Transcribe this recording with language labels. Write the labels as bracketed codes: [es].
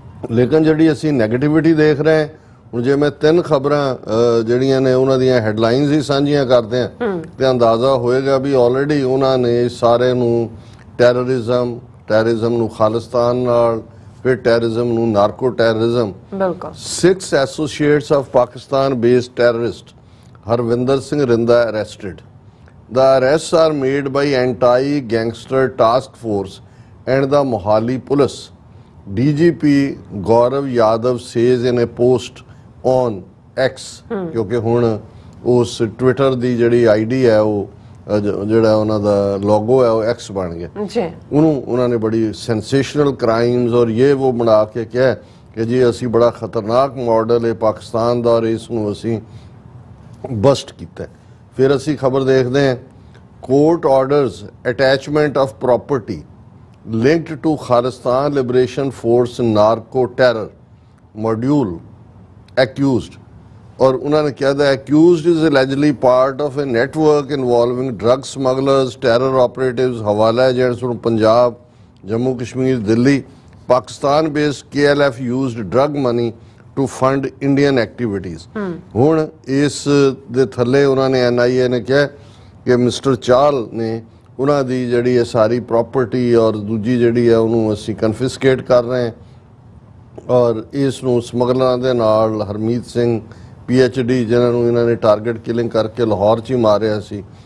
[pa] ਲੇਕਿਨ ਜਿਹੜੀ ਅਸੀਂ ਨੈਗੇਟਿਵਿਟੀ ਦੇਖ ਰਹੇ ਹੁਣ, ਜੇ ਮੈਂ 3 ਖਬਰਾਂ ਜਿਹੜੀਆਂ ਨੇ ਉਹਨਾਂ ਦੀਆਂ ਹੈਡਲਾਈਨਸ ਹੀ ਸਾਂਝੀਆਂ ਕਰਦੇ ਹਾਂ ਤੇ ਅੰਦਾਜ਼ਾ ਹੋਏਗਾ ਵੀ ਆਲਰੇਡੀ ਉਹਨਾਂ ਨੇ ਸਾਰੇ ਨੂੰ ਟੈਰਰਿਜ਼ਮ ਨੂੰ ਖਾਲਿਸਤਾਨ ਨਾਲ ਫਿਰ ਟੈਰਰਿਜ਼ਮ ਨੂੰ ਨਾਰਕੋ ਟੈਰਰਿਜ਼ਮ। ਬਿਲਕੁਲ [en] 6 associates of Pakistan-based terrorist Harvinder Singh Rinda arrested. The arrests are made by anti-gangster task force and the Mohali police. DGP Gaurav Yadav says in a post on X, [pa] ਕਿਉਂਕਿ ਹੁਣ ਉਸ Twitter ਦੀ ਜਿਹੜੀ ID ਹੈ ਉਹ ਜਿਹੜਾ ਉਹਨਾਂ ਦਾ logo ਹੈ ਉਹ ਐਕਸ ਬਣ ਗਿਆ ਜੀ। ਉਹਨਾਂ ਨੇ ਬੜੀ ਸੈਂਸੇਸ਼ਨਲ ਕ੍ਰਾਈਮਸ ਔਰ ਇਹ ਉਹ ਬਣਾ ਕੇ ਕਿਹਾ ਕਿ ਜੀ ਅਸੀਂ ਬੜਾ ਖਤਰਨਾਕ ਮਾਡਲ ਹੈ ਪਾਕਿਸਤਾਨ ਦਾ ਔਰ ਇਸ ਨੂੰ ਅਸੀਂ ਬਸਟ ਕੀਤਾ। ਫਿਰ ਅਸੀਂ ਖਬਰ ਦੇਖਦੇ ਹਾਂ court orders attachment of property [en] linked to Khalistan Liberation Force narco terror module accused, [hi] और उन्होंने कहा [en] that accused is allegedly part of a network involving drug smugglers, terror operatives, hawala agents from Punjab, Jammu Kashmir, Delhi. Pakistan based KLF used drug money to fund Indian activities. [pa] ਹੁਣ ਇਸ ਦੇ ਥੱਲੇ ਉਹਨਾਂ ਨੇ NIA ਨੇ ਕਿਹਾ ਕਿ mister ਚਾਲ ਨੇ ਉਹਨਾਂ ਦੀ ਜਿਹੜੀ ਹੈ ਸਾਰੀ ਪ੍ਰਾਪਰਟੀ ਔਰ ਦੂਜੀ ਜਿਹੜੀ ਹੈ ਉਹਨੂੰ ਅਸੀਂ ਕਨਫਿਸਕੇਟ ਕਰ ਰਹੇ ਹਾਂ ਔਰ ਇਸ ਨੂੰ ਸਮਗਲਰਾਂ ਦੇ ਨਾਲ ਹਰਮੀਤ ਸਿੰਘ PhD ਜਿਨ੍ਹਾਂ ਨੂੰ ਇਹਨਾਂ ਨੇ ਟਾਰਗੇਟ ਕਿਲਿੰਗ ਕਰਕੇ ਲਾਹੌਰ 'ਚ ਹੀ ਮਾਰਿਆ ਸੀ।